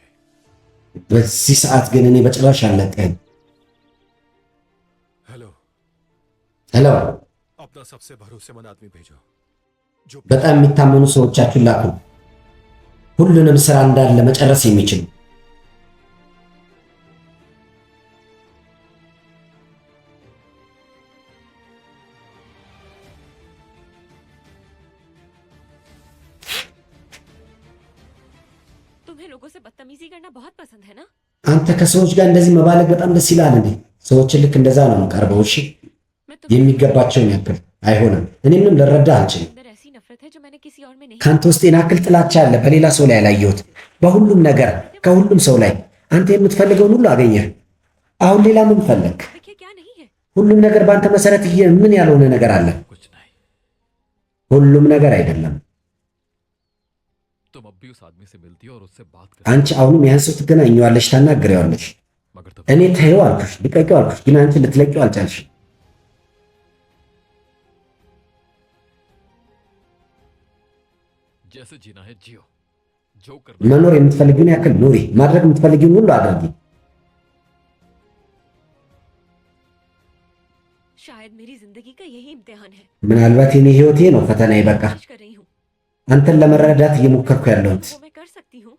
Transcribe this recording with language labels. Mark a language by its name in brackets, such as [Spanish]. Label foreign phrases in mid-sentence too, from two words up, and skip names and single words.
[Amharic] በዚህ ሰዓት ግን እኔ በጭራሽ አልለቅህም [Hindi] हेलो [Amharic] ሄሎ [Hindi] अपना सबसे भरोसेमंद आदमी भेजो जो [Amharic] በጣም የሚታመኑ ሰዎቻችሁን ላኩ ሁሉንም ስራ እንዳለ መጨረስ የሚችሉ [Hindi] तुम्हें लोगों से बदतमीजी करना बहुत पसंद है ना [Amharic] አንተ ከሰዎች ጋር እንደዚህ መባለግ በጣም ደስ ይላል እንዴ ሰዎችን ልክ እንደዛ ነው የምቀርበው እሺ [Hindi] मैं तुम्हें [Amharic] የሚገባቸውን ያክል አይሆንም እኔ ምንም ልረዳ አልችልም [Hindi] अंदर ऐसी नफरत है जो मैंने किसी और में नहीं [Amharic] ከአንተ ውስጥ የናክል ጥላቻ አለ በሌላ ሰው ላይ ያላየሁት በሁሉም ነገር ከሁሉም ሰው ላይ አንተ የምትፈልገውን ሁሉ አገኘህ አሁን ሌላ ምን ፈለግ [Hindi] देखिए क्या नहीं है [Amharic] ሁሉም ነገር በአንተ መሰረት ምን ያልሆነ ነገር አለ [Hindi] कुछ नहीं [Amharic] ሁሉም ነገር አይደለም [Hindi] तुम अब भी उस आदमी से मिलती हो और उससे बात करती [Amharic] አንቺ አሁንም ያን ሰው ትገናኘዋለሽ ታናግሪዋለሽ [Hindi] हो मगर तुम [Amharic] እኔ ተይው አልኩሽ ልቀቂው አልኩሽ ግን አንቺ ልትለቂው አልቻልሽም [Hindi] जैसे जीना है जियो जो करना [Amharic] መኖር የምትፈልጊውን ያክል ኑሪ ማድረግ የምትፈልጊውን ሁሉ አድርጊ [Hindi] शायद मेरी जिंदगी का यही इम्तिहान है [Amharic] ምናልባት የኔ ህይወቴ ነው ፈተናዬ በቃ [Hindi] कोशिश कर रही हूँ [Amharic] አንተን ለመረዳት እየሞከርኩ ያለሁት [Hindi] वो मैं कर सकती हूँ